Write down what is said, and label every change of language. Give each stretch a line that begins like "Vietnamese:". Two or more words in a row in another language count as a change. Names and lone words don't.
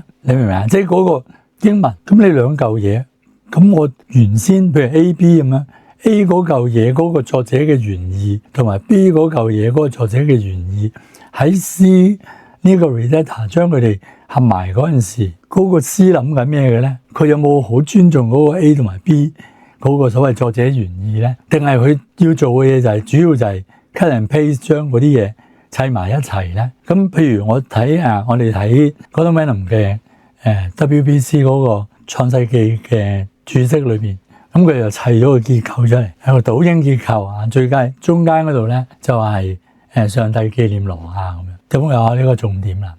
Cantonese: 你明唔明啊？即係嗰個經文，咁你兩嚿嘢，咁我原先譬如 A、B 咁樣 ，A 嗰嚿嘢嗰個作者嘅原意，同埋 B 嗰嚿嘢嗰個作者嘅原意，喺 C 呢個 redactor 將佢哋合埋嗰陣時，嗰個 C 諗緊咩嘅咧？佢有冇好尊重嗰個 A 同埋 B 嗰個所謂作者原意咧？定係佢要做嘅嘢就係主要就係
English: cut and paste
Cantonese: 將嗰啲嘢砌埋一齊咧？咁譬如我睇我哋睇 Gordon Wenham 嘅WBC 嗰個創世記嘅注釋裏邊，咁佢又砌咗個結構出嚟，係個倒影結構啊！最佳中間嗰度咧就係上帝紀念挪亞咁樣，咁有呢個重點啦。